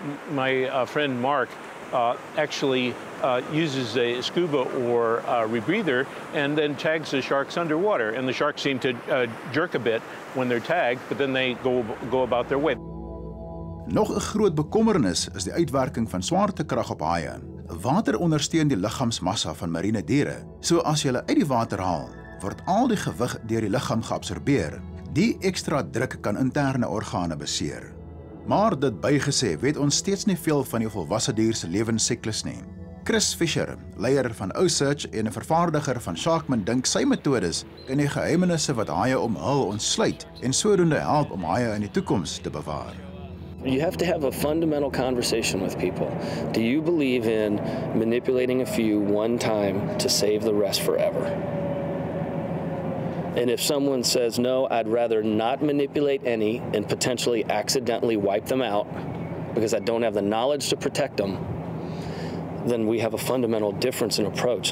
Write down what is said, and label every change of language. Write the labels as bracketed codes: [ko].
[en] My friend Mark actually uses a scuba or rebreather and then tags the sharks underwater. And the sharks seem to jerk a bit when they're tagged, but then they go about their way. [af] Nog 'n groot bekommernis is die uitwerking van swaartekrag op haie. Water ondersteun die liggaamsmassa van marine diere. So as jy hulle uit die water haal, word al die gewig deur die liggaam geabsorbeer. Die ekstra druk kan interne organe beseer. Maar dit bygesê, weet ons steeds nie veel van die volwasse dier se lewensiklus nie. Chris Fisher, leier van OSearch en 'n vervaardiger van Sharkman, dink sy metodes kan die geheimenisse wat haie omhul ontsluit en sodoende help om haie in die toekoms te bewaar. [en] You have to have a fundamental conversation with people. Do you believe in manipulating a few one time to save the rest forever? And if someone says, no, I'd rather not manipulate any and potentially accidentally wipe them out because I don't have the knowledge to protect them, then we have a fundamental difference in approach.